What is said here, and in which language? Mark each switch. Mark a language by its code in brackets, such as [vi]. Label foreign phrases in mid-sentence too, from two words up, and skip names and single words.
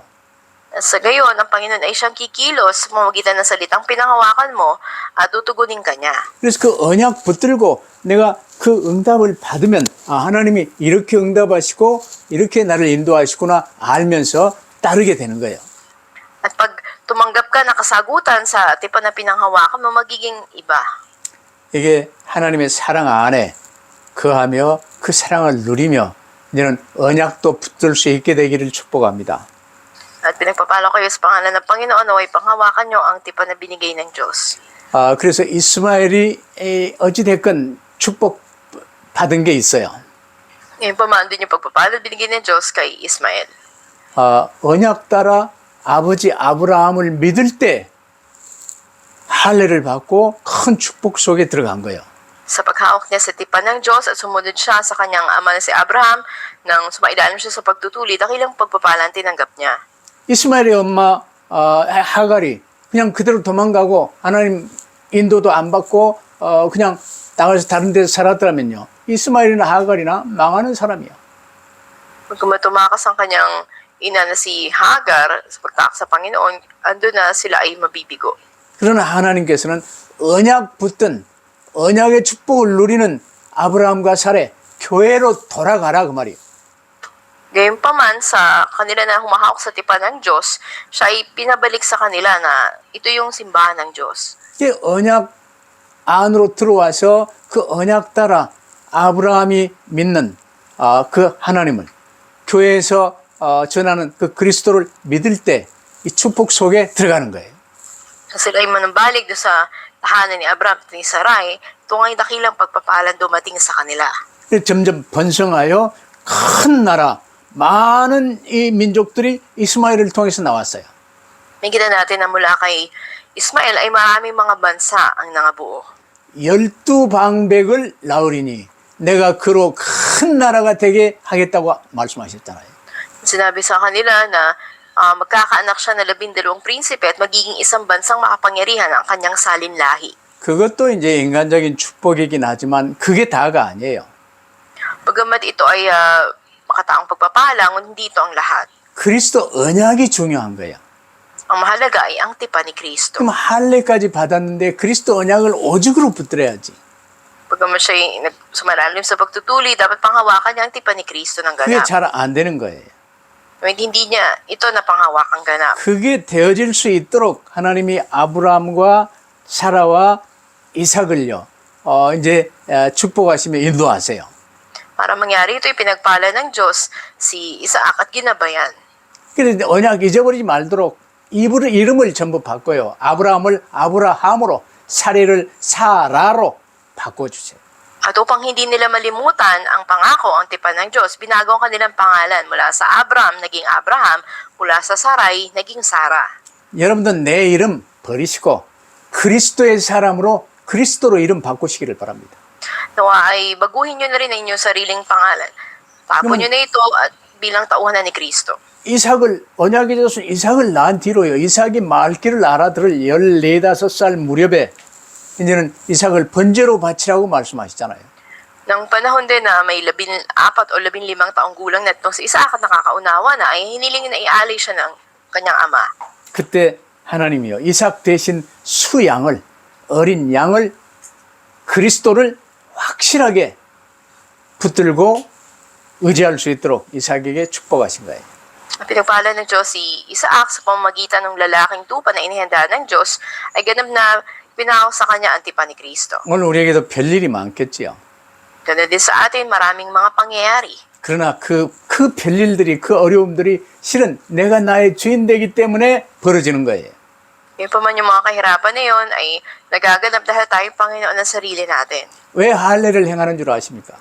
[tl] At sa gayon, ang Panginoon ay siyang kikilos sa pamamagitan ng salitang pinanghawakan mo at tutugunin ka niya. [ko] 그래서 그 언약 붙들고 내가 그 응답을 받으면 하나님이 이렇게 응답하시고 이렇게 나를 인도하시구나 알면서 따르게 되는 거예요. [tl] At pag tumanggap ka ng kasagutan sa tipan na pinanghawakan mo, magiging iba. [ko] 이게 하나님의 사랑 안에 거하며 그 사랑을 누리며 이제는 언약도 붙들 수 있게 되기를 축복합니다. [tl] At pinagpapalo kayo sa pangalan ng Panginoon, naway panghawakan nyo ang tipan na binigay ng Diyos. [ko] 그래서 이스마엘이 어찌됐건 축복 받은 게 있어요. [tl] Ngayon pa man doon yung pagpapalo binigay ng Diyos kay Ismael. [ko] 언약 따라 아버지 아브라함을 믿을 때 할례를 받고 큰 축복 속에 들어간 거예요. [tl] Sa paghawak niya sa tipan ng Diyos at sumunod siya sa kanyang ama na si Abraham, nang sumailalim siya sa pagtutuli, dakilang pagpapalang tinanggap niya. [ko] 이스마엘의 엄마 하갈이 그냥 그대로 도망가고 하나님 인도도 안 받고 그냥 나가서 다른 데서 살았더라면요. 이스마엘이나 하갈이나 망하는 사람이야. [tl] Kung tumakas ang kanyang ina na si Hagar sa pagtakas sa Panginoon, ando na sila ay mabibigo. [ko] 그러나 하나님께서는 언약 붙든 언약의 축복을 누리는 아브라함과 사례 교회로 돌아가라 그 말이에요. [tl] Gayunpaman sa kanila na humahawak sa tipan ng Diyos, siya ay pinabalik sa kanila na ito yung simbahan ng Diyos. [ko] 이게 언약 안으로 들어와서 그 언약 따라 아브라함이 믿는 그 하나님을 교회에서 전하는 그 그리스도를 믿을 때 이 축복 속에 들어가는 거예요. [tl] Sila ay manambalik doon sa tahanan ni Abraham at ni Sarai, ito nga'y dakilang pagpapalan dumating sa kanila. [ko] 점점 번성하여 큰 나라, 많은 이 민족들이 이스마엘을 통해서 나왔어요. [tl] Nakikita natin na mula kay Ismael ay maraming mga bansa ang nangabuo. [ko] 12방백을 낳으리니 내가 그로 큰 나라가 되게 하겠다고 말씀하셨잖아요. [tl] Sinabi sa kanila na magkakaanak siya na 12 prinsipe at magiging isang bansang makapangyarihan ang kanyang salin lahi. [ko] 그것도 이제 인간적인 축복이긴 하지만 그게 다가 아니에요. [tl] Bagamat ito ay makataong pagpapala, ngunit hindi ito ang lahat. [ko] 그리스도 언약이 중요한 거예요. [tl] Ang mahalaga ay ang tipan ni Kristo. [ko] 그럼 할례까지 받았는데 그리스도 언약을 오직으로 붙들어야지. [tl] Bagamat siya ay sumalalim sa pagtutuli, dapat panghawakan niya ang tipan ni Kristo ng [ko] 그게 [tl] ganap. [ko] 잘 안 되는 거예요. [tl] Ngunit hindi niya ito na panghawakan ganap. [ko] 그게 되어질 수 있도록 하나님이 아브라함과 사라와 이삭을요, 이제 축복하시며 인도하세요. [tl] Para mangyari ito, pinagpala ng Diyos si Isaac at ginabayan. [ko] 그래서 언약 잊어버리지 말도록 이름을 전부 바꿔요. 아브라함을 아브라함으로, 사례를 사라로 바꿔주세요. [tl] At upang hindi nila malimutan ang pangako, ang tipan ng Diyos, binago ang kanilang pangalan mula sa Abraham, naging Abraham, mula sa Sarai, naging Sara. [ko] 여러분들 내 이름 버리시고 그리스도의 사람으로 그리스도로 이름 바꾸시기를 바랍니다. [tl] Nawa ay baguhin nyo na rin ang inyong sariling pangalan. Tapon nyo na ito at bilang tauhanan ni Kristo. [ko] 이삭을 언약의 자손 이삭을 낳은 뒤로요. 이삭이 말귀를 알아들을 14-15살 무렵에 이제는 이삭을 번제로 바치라고 말씀하시잖아요. [tl] Nang panahon din na may 14 o 15 taong gulang na itong si Isaac at nakakaunawa na, ay hinilingin na ialay siya ng kanyang ama. [ko] 그때 하나님이요, 이삭 대신 수양을, 어린 양을, 그리스도를 확실하게 붙들고 의지할 수 있도록 이삭에게 축복하신 거예요. [tl] Pinagpala ng Diyos si Isaac sa pamamagitan ng lalaking tupa na inihanda ng Diyos ay ganap na pinako sa kanya ang tipan ni Kristo. [ko] 오늘 우리에게도 별일이 많겠지요. [tl] Ganun din sa atin, maraming mga pangyayari. [ko] 그러나 그 별일들이, 그 어려움들이 실은 내가 나의 주인 되기 때문에 벌어지는 거예요. [tl] Yun pa man yung mga kahirapan na yun ay nagaganap dahil tayo Panginoon ng sarili natin. [ko] 왜 할례를 행하는 줄 아십니까?